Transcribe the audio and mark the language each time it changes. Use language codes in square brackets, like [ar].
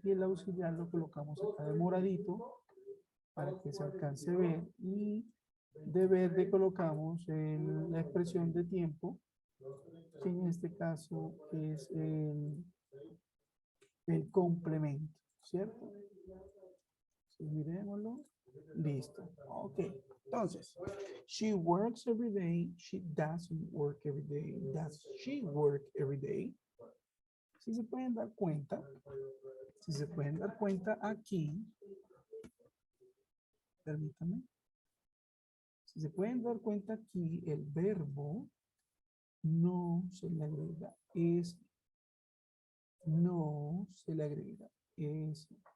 [es] Y el auxiliar lo colocamos acá de moradito para que se alcance a ver. Y de verde colocamos la expresión de tiempo, que en este caso es el complemento, ¿cierto? Entonces, miremoslo. Listo. Ok. Entonces, [en] she works every day. She doesn't work every day. Does she work every day? [es] Si se pueden dar cuenta, aquí, permítame, si se pueden dar cuenta aquí, el verbo no se le agrega es, no se le agrega es.